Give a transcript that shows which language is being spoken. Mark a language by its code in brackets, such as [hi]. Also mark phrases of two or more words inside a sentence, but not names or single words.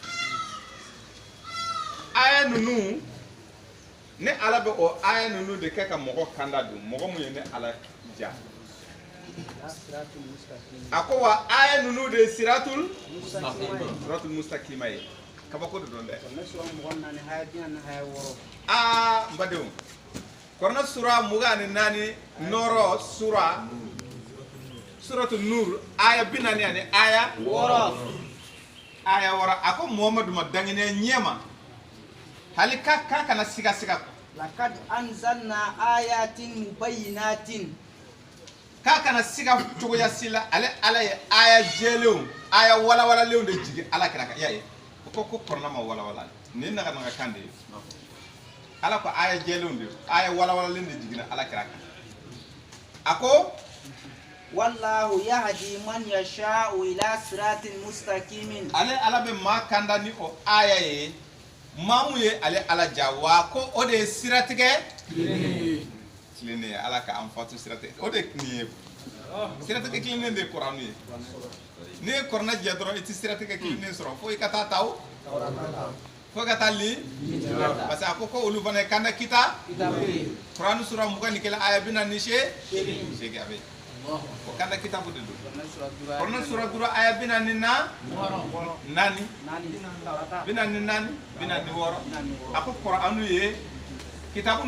[bm] aya ninnu ne ala bɛ o aya ninnu de kɛ ka mɔgɔ kanda don mɔgɔ mun ye ne ala ja a ko wa aya ninnu de ye [ar] الصراط المستقيم [bm] ye kabako de don dɛ aa n badenw kɔrɔna sura 24 nɔrɔ [ar] سورة النور [bm] aya 40 ani aya 6 a ko Muhammadu ma dangine ɲɛma hali ka kana siga [ar] لقد أنزلنا آيات مبينات [bm] ka kana siga cogoya sila ale ala ye aya jɛlenw aya walawalalenw de jigi ala kira kan yaye ko kɔrɔna ma walawala ni naga kan de ye ala ko aya jɛlenw de aya walawalalen de jigina ala kira kan a ko [ar] والله يهدي من يشاء إلى صراط مستقيم [bm] ale ala bɛ maa kanda ni o aya ye maamu ye ale ala ja wa ko o de ye siratigɛ tilennen ye ala ka an fatu siratigɛ o de nin ye siratigɛ tilennen de ye Kuranu ye n'i ye Kurana jɛ dɔrɔn i tɛ siratigɛ tilennen sɔrɔ fo i ka taa taw fo ka taa li [fr] parce que [bm] a ko olu fana ye kanda kita Kuranu sura 21 aya 48 a bɛ o kanda kitabu de don Kurana sura 3 aya 44 a ko Kuranu ye kitabu